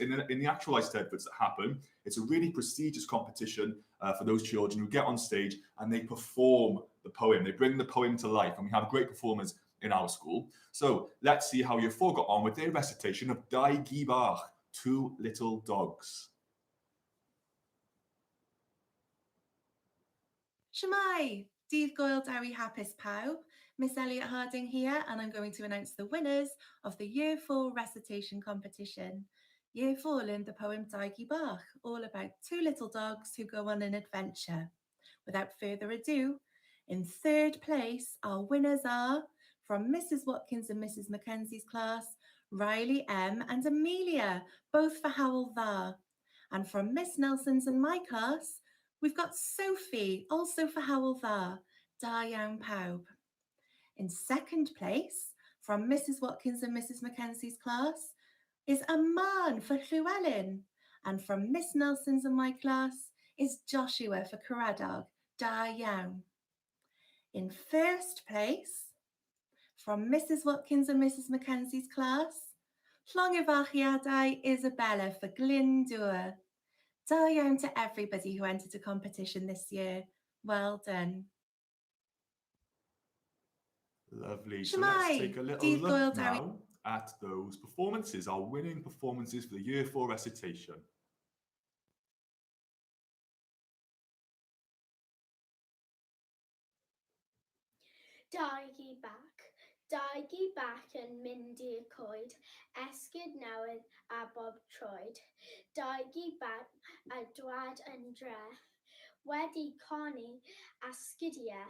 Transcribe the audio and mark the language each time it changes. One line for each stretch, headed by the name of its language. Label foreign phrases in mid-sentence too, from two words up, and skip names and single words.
English: In the actual Eisteddfods that happen, it's a really prestigious competition for those children who get on stage and they perform the poem. They bring the poem to life, and we have great performers in our school. So let's see how Year 4 got on with their recitation of Dau Gi Bach, 2 Little Dogs.
Welsh: Shwmae, Dydd Gwyl Dewi Hapus pawb.
English: Miss Elliot Harding here, and I'm going to announce the winners of the Year 4 recitation competition. Year 4 learned the poem Dau Gi Bach, all about 2 little dogs who go on an adventure. Without further ado, in 3rd place, our winners are, from Mrs. Watkins and Mrs. Mackenzie's class, Riley M and Amelia, both for Howell Dda. And from Miss Nelson's and my class, we've got Sophie, also for Howell Dda.
Welsh: Da iawn pawb.
English: In 2nd place, from Mrs. Watkins and Mrs. Mackenzie's class, is Aman for Llywelyn. And from Miss Nelson's and my class is Joshua for Caradog.
Welsh: Da iawn.
English: In 1st place, from Mrs. Watkins and Mrs. Mackenzie's class, Llongyfarchiadau Isabella for Glyndŵr.
Welsh: Da iawn
English: to everybody who entered a competition this year. Well done. Lovely. So let's take a little look now at those performances, our winning performances for the Year 4 recitation.
Welsh: Dau Gi Bach yn mynd i'r coed, esgid newydd a bob troed. Dau Gi Bach a dwad yn dre, wedi coni a sgidiau.